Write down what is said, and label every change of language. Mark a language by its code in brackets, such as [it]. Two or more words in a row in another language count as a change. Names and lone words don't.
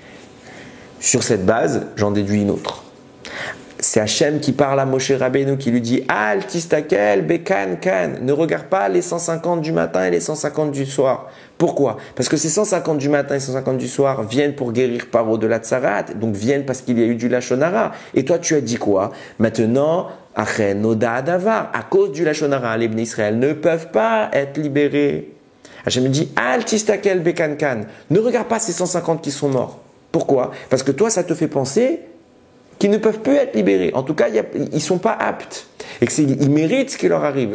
[fr] Sur cette base, j'en déduis une autre. C'est Hachem qui parle à Moshe Rabbeinu, qui lui dit « [he] אל תסתכל בכאן כאן [fr] » ne regarde pas les 150 du matin et les 150 du soir. Pourquoi? Parce que ces 150 du matin et 150 du soir viennent pour guérir Paro de la tsarat, donc viennent parce qu'il y a eu du [he] לשון הרע. [fr] Et toi, tu as dit quoi? Maintenant, [he] אכן נודע הדבר, [fr] à cause du [he] לשון הרע, [fr] les Bnei Israël ne peuvent pas être libérés. Hachem me dit « [he] אל תסתכל בכאן כאן [fr] » ne regarde pas ces 150 qui sont morts. Pourquoi? Parce que toi, ça te fait penser qu'ils ne peuvent plus être libérés. En tout cas, ils ne sont pas aptes. Et qu'ils méritent ce qui leur arrive.